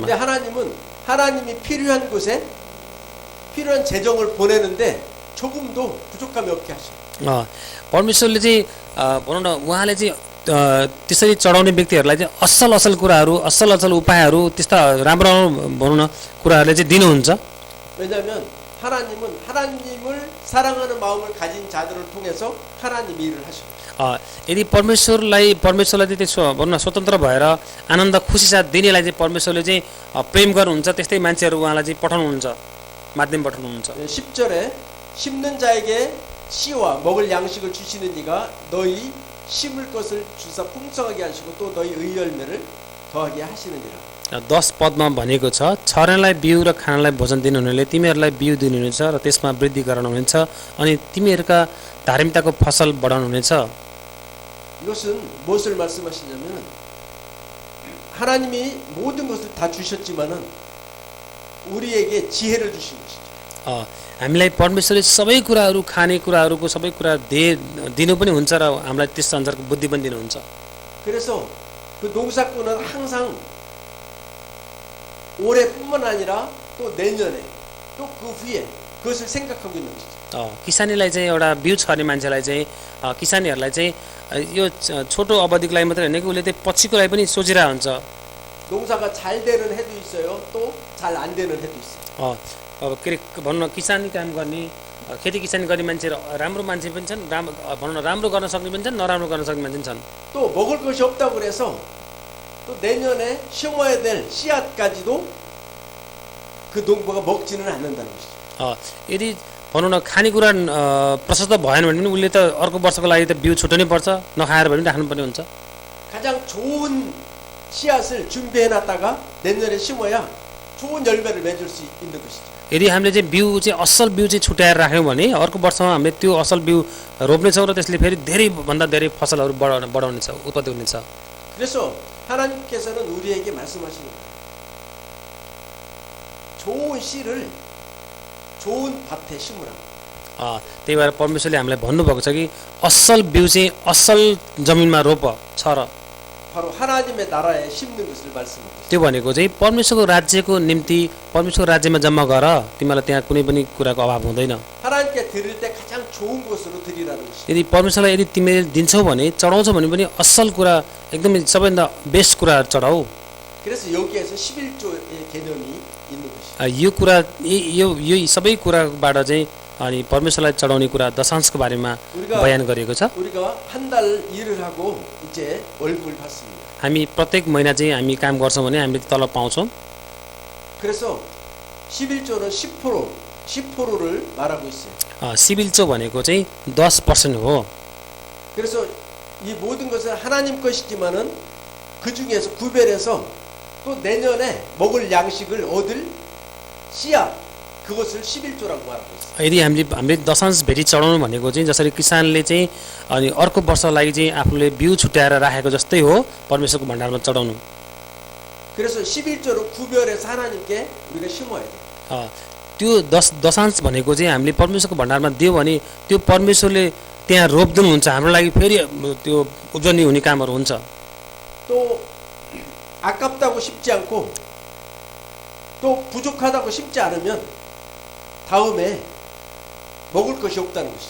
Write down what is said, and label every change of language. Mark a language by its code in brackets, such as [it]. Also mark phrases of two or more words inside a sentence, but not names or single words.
[ko] 근데 하나님은 하나님이 필요한 곳에 필요한 재정을 보내는데 조금도 부족함이 없게 하셔요. [ne] परमेश्वरले चाहिँ भनौँ न उहाँले चाहिँ त्यसरी चढाउने व्यक्तिहरूलाई चाहिँ असल असल कुराहरू असल असल उपायहरू त्यस्ता राम्रो भनौँ न कुराहरूले चाहिँ दिनुहुन्छ। [ko] 왜냐하면 하나님은 하나님을 사랑하는 마음을 가진 자들을 통해서 하나님이 일을 하십니다. [ne] यदि परमेश्वरलाई चाहिँ त्यसो भनौँ न स्वतन्त्र भएर आनन्द खुसी साथ दिनेलाई चाहिँ परमेश्वरले चाहिँ प्रेम गर्नुहुन्छ, त्यस्तै मान्छेहरू उहाँलाई चाहिँ पठाउनुहुन्छ, माध्यम पठाउनुहुन्छ। [ko] 10절에 심는 जा에게 씨와 먹을 양식을 주시는 이가 너희 심을 것을 주사 풍성하게 하시고 또 너희 의열매를 더하게 하시느니라. [ne] 10 पदमा भनेको छ, छर्नेलाई बिउ र खानलाई भोजन दिनुहुनेले तिमीहरूलाई बिउ दिनुहुनेछ र त्यसमा वृद्धि गराउनुहुनेछ अनि तिमीहरूका धार्मिकताको फसल बढाउनुहुनेछ। [ko] 이것은 무엇을 말씀하시냐면 하나님이 모든 것을 다 주셨지만은 우리에게 지혜를 주신 것이죠. [ne] हामीलाई परमेश्वरले सबै कुराहरू खाने कुराहरूको सबै कुरा दिनु पनि हुन्छ र हामीलाई त्यस अनुसारको बुद्धि पनि दिनुहुन्छ। [ko] 그래서 그 농사꾼은 항상 올해뿐만 아니라 또 내년에 또 그 후에 그것을 생각하고 있는 것이죠. [ne] किसानीलाई चाहिँ एउटा बिउ छर्ने मान्छेलाई चाहिँ किसानीहरूलाई चाहिँ यो छोटो अवधिको लागि मात्रै होइन कि उसले चाहिँ पछिको लागि पनि सोचिरहेको हुन्छ। [ko] 농사가 잘 되는 해도 있어요. 또 잘 안 되는 해도 있어요. [ne] अब के अरे भनौँ न किसानी काम गर्ने खेती किसानी गर्ने मान्छे राम्रो मान्छे पनि छन्, भनौँ न राम्रो गर्न सक्ने पनि छन्, नराम्रो गर्न सक्ने मान्छे पनि छन्। [ko] 또 먹을 것이 없다고 그래서 또 내년에 심어야 될 씨앗까지도 그 농부가 먹지는 않는다는 것이죠. [ne] यदि भनौँ न खानेकुरा प्रशस्त भएन भने पनि उसले त अर्को वर्षको लागि त बिउ छुट्नै पर्छ, नखाएर भए पनि राख्नुपर्ने हुन्छ। [ko] 가장 좋은 씨앗을 준비해놨다가 내년에 심어야 좋은 열매를 맺을 수 있는 것이죠. [ne] यदि हामीले चाहिँ बिउ चाहिँ असल बिउ चाहिँ छुट्याएर राख्यौँ भने अर्को वर्षमा हामीले त्यो असल बिउ रोप्नेछौँ र त्यसले फेरि धेरैभन्दा धेरै फसलहरू बढाउनेछ, उत्पत्ति हुनेछ। [ko] 그래서 하나님께서는 우리에게 말씀하시는 거예요. 좋은 씨를 좋은 밭에 심으라. [ne] त्यही भएर परमेश्वरले हामीलाई भन्नुभएको छ कि असल बिउ चाहिँ असल जमिनमा रोप छर। [ko] 바로 하나님의 나라에 심는 것을 말씀하고 있어요. [ne] त्यो भनेको चाहिँ परमेश्वरको राज्यको निम्ति परमेश्वरको राज्यमा जम्मा गर, तिमीलाई त्यहाँ कुनै पनि कुराको अभाव हुँदैन। [ko] 하나님께 드릴 때 가장 좋은 것으로 드리라는 것이죠. [ne] यदि परमेश्वरलाई यदि तिमीले दिन्छौ भने चढाउँछौ भने पनि असल कुरा एकदमै सबैभन्दा बेस्ट कुराहरू चढाऊ। [ko] 그래서 여기에서 11조의 개념이 있는 것이죠. [ne] यो कुरा यो सबै कुराबाट चाहिँ अनि परमेश्वरलाई चढाउने कुरा दशांशको बारेमा बयान गरिएको छ। [ko] 우리가 한 달 일을 하고 이제 월급을 받습니다. [ne] हामी प्रत्येक महिना चाहिँ हामी काम गर्छौँ भने हामीले तलब पाउँछौँ। [ko] 그래서 11조는 10%를 말하고 있어요. [ne] सिबिल्चो भनेको चाहिँ 10% हो। [ko] 그래서 이 모든 것은 하나님 것이지만은 그 중에서 구별해서 또 내년에 먹을 양식을 얻을 씨앗 그것을 11조라고 말하고 있어요. [ne] यदि हामीले दशांश भेटी चढाउनु भनेको चाहिँ जसरी किसानले चाहिँ अनि अर्को वर्षको लागि चाहिँ आफूले बिउ छुट्याएर राखेको जस्तै हो परमेश्वरको भण्डारमा चढाउनु। [ko] 그래서 11조를 구별해서 하나님께 우리가 심어야 돼요. [ne] त्यो दशांश भनेको चाहिँ हामीले परमेश्वरको भण्डारमा दियो भने त्यो परमेश्वरले त्यहाँ रोप्दिनुहुन्छ, हाम्रो लागि फेरि त्यो उब्जनी हुने कामहरू हुन्छ। [ko] 또 아깝다고 심지 않고 또 부족하다고 심지 않으면 다음에 먹을 것이 없다는 것이죠.